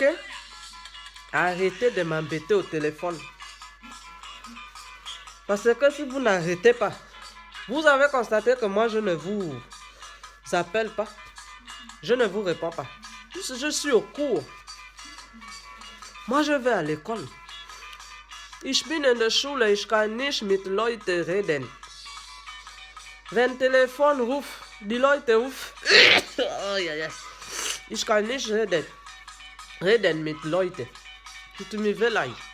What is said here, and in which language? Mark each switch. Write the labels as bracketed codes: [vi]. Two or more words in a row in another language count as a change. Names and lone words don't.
[fr] Arrêtez de m'embêter au téléphone. Parce que si vous n'arrêtez pas, vous avez constaté que moi je ne vous appelle pas. Je ne vous réponds pas. Je suis au cours. Moi je vais à l'école. [de] Ich bin in der Schule, ich kann nicht mit Leuten reden. Wenn Telefon ruft, die Leute rufen. [en] Oh, yes. [de] Ich kann nicht reden mit Leuten. Tut mir leid.